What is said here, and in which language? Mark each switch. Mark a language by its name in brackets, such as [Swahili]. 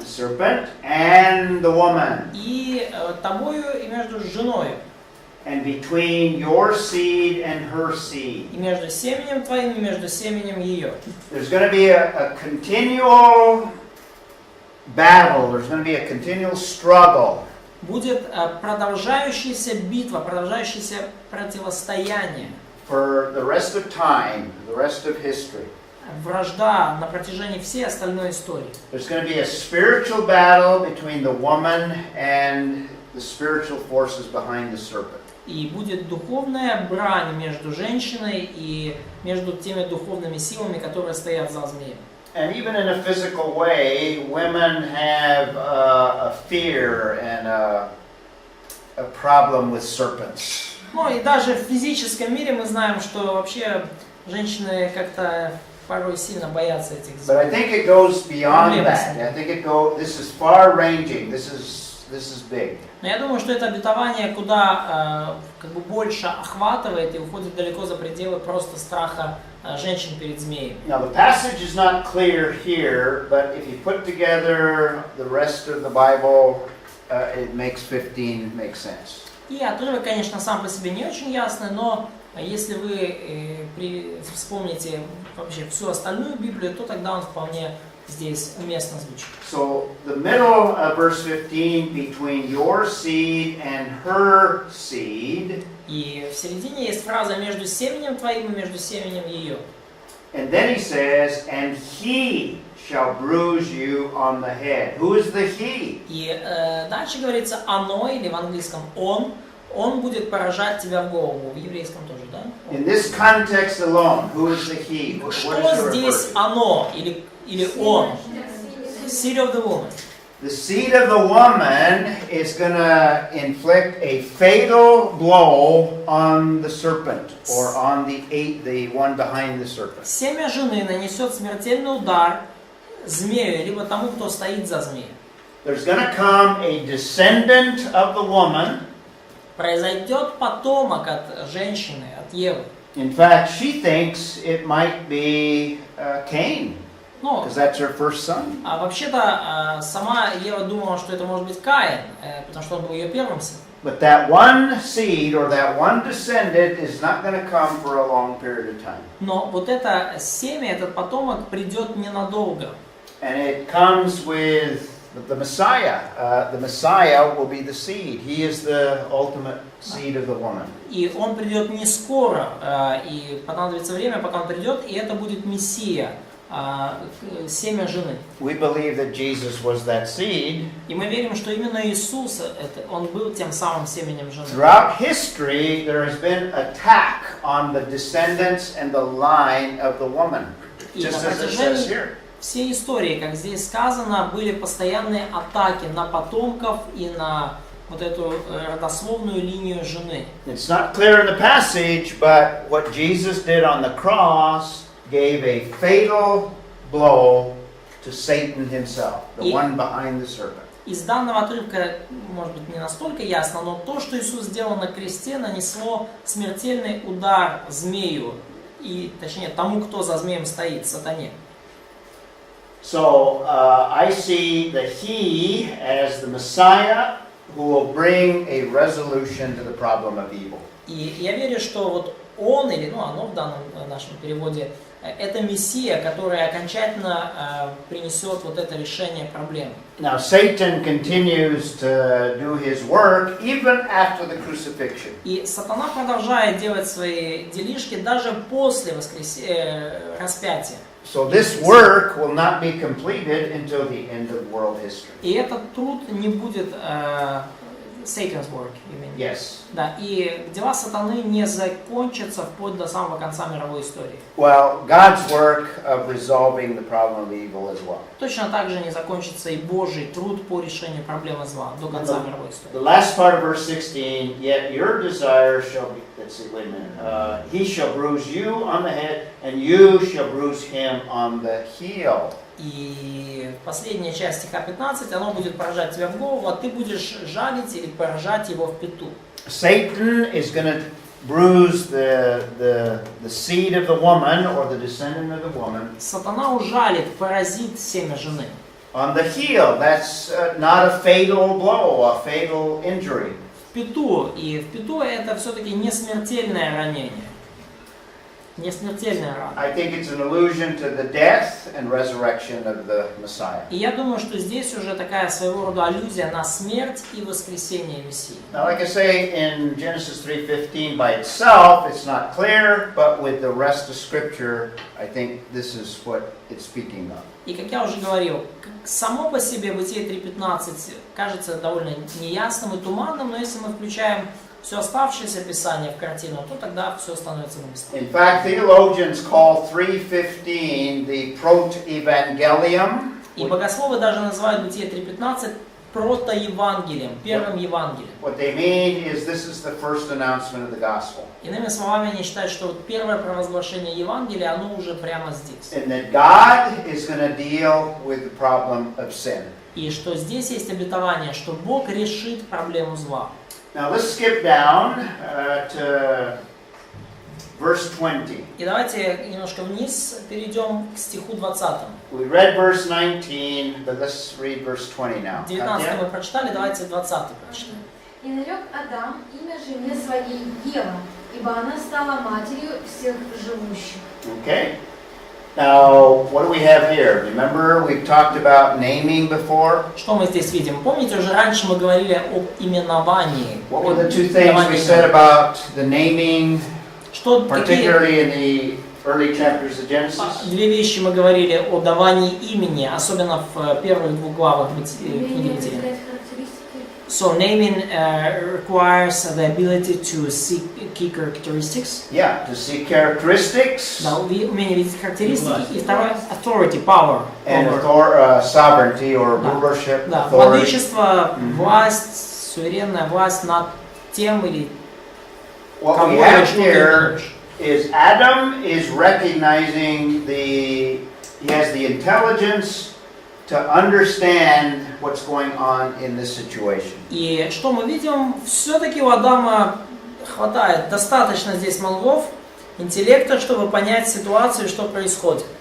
[English] The serpent and the woman. [Russian] И тобою и между женой. [English] And between your seed and her seed. [Russian] И между семенем твоим и между семенем ее. [English] There's going to be a continual battle. There's going to be a continual struggle. [Russian] Будет продолжающаяся битва, продолжающееся противостояние. [English] For the rest of time, the rest of history. [Russian] Вражда на протяжении всей остальной истории. [English] There's going to be a spiritual battle between the woman and the spiritual forces behind the serpent. [Russian] И будет духовная брань между женщиной и между теми духовными силами, которые стоят за змеем. [English] And even in a physical way, women have a fear and a problem with serpents. [Russian] Ну и даже в физическом мире мы знаем, что вообще женщины как-то порой сильно боятся этих [English] But I [Russian] змей. [English] think it goes beyond that. I think this is far-ranging. This is big. [Russian] Но я думаю, что это обетование куда как бы больше охватывает и уходит далеко за пределы просто страха женщин перед змеем. [English] Now the passage is not clear here, but if you put together the rest of the Bible, it makes 15 make sense. [Russian] И отрывок, конечно, сам по себе не очень ясный, но если вы вспомните вообще всю остальную Библию, то тогда он вполне здесь уместно звучит. [English] So the middle of verse 15, between your seed and her seed. [Russian] И в середине есть фраза между семенем твоим и между семенем ее. [English] And then he says, and he shall bruise you on the head. Who is the he? [Russian] И дальше говорится оно, или в английском он будет поражать тебя в голову. В еврейском тоже, да? [English] In this context alone, who is the he? What [Russian] Что [English] is it [Russian] здесь [English] referring to? [Russian] оно или он? [English] Seed of the woman. The seed of the woman is going to inflict a fatal blow on the serpent, or on the one behind the serpent. [Russian] Семя жены нанесет смертельный удар змею, либо тому, кто стоит за змеем. [English] There's going to come a descendant of the woman. [Russian] Произойдет потомок от женщины, от Евы. [English] In fact, she thinks it might be Cain, [Russian] Ну, [English] because that's her first son. [Russian] а вообще-то сама Ева думала, что это может быть Каин, потому что он был ее первым сыном. [English] But that one seed or that one descendant is not going to come for a long period of time. [Russian] Но вот это семя, этот потомок придет ненадолго. [English] And it comes with the Messiah. The Messiah will be the seed. He is the ultimate seed of the woman. [Russian] И он придет не скоро, и понадобится время, пока он придет, и это будет Мессия, семя жены. [English] We believe that Jesus was that seed. [Russian] И мы верим, что именно Иисус, он был тем самым семенем жены. [English] Throughout history, there has been attack on the descendants and the line of the woman, just as it says here. [Russian] Всей истории, как здесь сказано, были постоянные атаки на потомков и на вот эту родословную линию жены. [English] It's not clear in the passage, but what Jesus did on the cross gave a fatal blow to Satan himself, the one behind the serpent. [Russian] Из данного отрывка, может быть, не настолько ясно, но то, что Иисус сделал на кресте, нанесло смертельный удар змею, и, точнее, тому, кто за змеем стоит, сатане. [English] So I see the he as the Messiah who will bring a resolution to the problem of evil. [Russian] И я верю, что вот он, или оно в данном нашем переводе, это Мессия, который окончательно принесет вот это решение проблемы. [English] Now Satan continues to do his work even after the crucifixion. [Russian] И сатана продолжает делать свои делишки даже после распятия. [English] So this work will not be completed until the end of world history. [Russian] И этот труд не будет [English] Satan's work, you mean? Yes. [Russian] Да, и дела сатаны не закончатся вплоть до самого конца мировой истории. [English] Well, God's work of resolving the problem of evil as well. [Russian] Точно так же не закончится и Божий труд по решению проблемы зла до конца мировой истории. [English] The last part of verse 16, yet your desire shall be, let's see, wait a minute. He shall bruise you on the head, and you shall bruise him on the heel. [Russian] И последняя часть стиха 15, оно будет поражать тебя в голову, а ты будешь жалить или поражать его в пету. [English] Satan is going to bruise the seed of the woman or the descendant of the woman [Russian] Сатана ужалит, поразит семя жены. [English] on the heel. That's not a fatal blow, a fatal injury. [Russian] В пету. И в пету это все-таки не смертельное ранение. Не смертельная рана. [English] I think it's an allusion to the death and resurrection of the Messiah. [Russian] И я думаю, что здесь уже такая своего рода аллюзия на смерть и воскресение Мессии. [English] Now, like I say, in Genesis 3:15 by itself, it's not clear, but with the rest of Scripture, I think this is what it's speaking of. [Russian] И как я уже говорил, само по себе Бытие 3:15 кажется довольно неясным и туманным, но если мы включаем все оставшееся Писание в картину, то тогда все становится на местах. [English] In fact, theologians call 3:15 the proto-evangelium. [Russian] И богословы даже называют Бытие 3:15 протоевангелием, первым Евангелием. [English] What they mean is this is the first announcement of the gospel. [Russian] Иными словами, они считают, что вот первое провозглашение Евангелия, оно уже прямо здесь. [English] And that God is going to deal with the problem of sin. [Russian] И что здесь есть обетование, что Бог решит проблему зла. [English] Now let's skip down to verse 20. [Russian] И давайте немножко вниз перейдем к стиху 20. [English] We read verse 19, but let's read verse 20 now. [Russian] 19 мы прочитали, давайте 20 прочитаем. И нарек Адам имя жене своей Ева, ибо она стала матерью всех живущих. [English] Okay. Now, what do we have here? Remember, we've talked about naming before. [Russian] Что мы здесь видим? Помните, уже раньше мы говорили об именовании. [English] What were the two things we said about the naming, particularly in the early chapters of Genesis? [Russian] Две вещи мы говорили о давании имени, особенно в первых двух главах книги Бытия. [English] So naming requires the ability to seek key characteristics. Yeah, to seek characteristics. [Russian] Да, умение видеть характеристики. И второе, [English] authority, power. And sovereignty or rulership. [Russian] Да, владычество, власть, суверенная власть над тем или [English] What we have here is Adam is recognizing he has the intelligence to understand what's going on in this situation. [Russian] И что мы видим? Все-таки у Адама хватает достаточно здесь мозгов, интеллекта, чтобы понять ситуацию, что происходит.